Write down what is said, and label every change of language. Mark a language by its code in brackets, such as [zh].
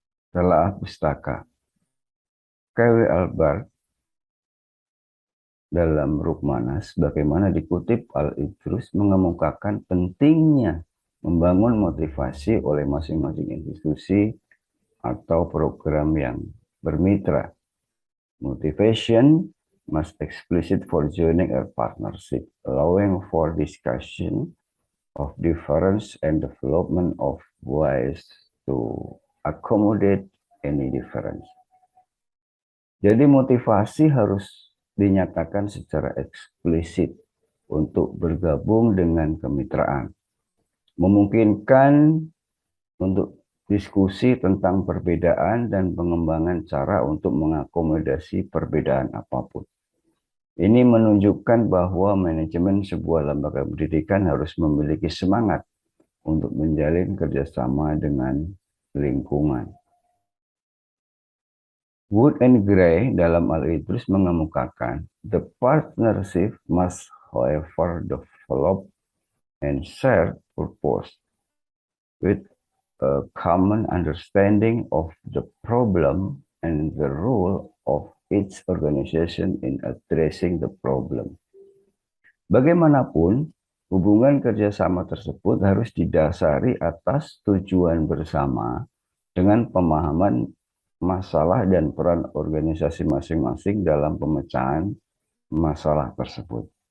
[id] Telaah pustaka. K.W. Albert dalam Rukmanas, bagaimana dikutip Al-Idrus mengemukakan pentingnya membangun motivasi oleh masing-masing institusi atau program yang bermitra. [en] Motivation must explicit for joining a partnership, allowing for discussion of difference and development of ways to accommodate any difference. [id] Jadi motivasi harus dinyatakan secara eksplisit untuk bergabung dengan kemitraan. Memungkinkan untuk diskusi tentang perbedaan dan pengembangan cara untuk mengakomodasi perbedaan apapun. Ini menunjukkan bahwa manajemen sebuah lembaga pendidikan harus memiliki semangat untuk menjalin kerjasama dengan lingkungan. [en] Wood and Gray [id] dalam Al-Idrus mengemukakan, [en] the partnership must however develop and share purpose with a common understanding of the problem and the role of each organization in addressing the problem. [id] Bagaimanapun, hubungan kerjasama tersebut harus didasari atas tujuan bersama dengan pemahaman masalah dan peran organisasi masing-masing dalam pemecahan masalah tersebut.